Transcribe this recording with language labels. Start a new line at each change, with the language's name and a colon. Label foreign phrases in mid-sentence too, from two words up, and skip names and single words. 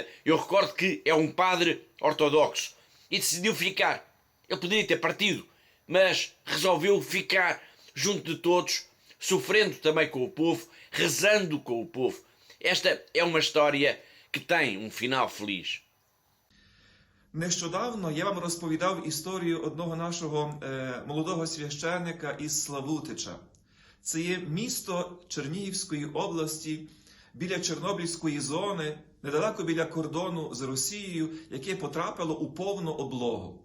Portuguese: Eu recordo que é um padre ortodoxo. E decidiu ficar. Ele poderia ter partido, mas resolveu ficar junto de todos, sofrendo também com o povo, rezando com o povo. Esta é uma história que tem um final feliz.
Ukrainian: Нещодавно я вам розповідав історію одного нашого молодого священника із Славутича. Це є місто Чернігівської області, біля Чорнобильської зони, недалеко біля кордону з Росією, яке потрапило у повну облогу.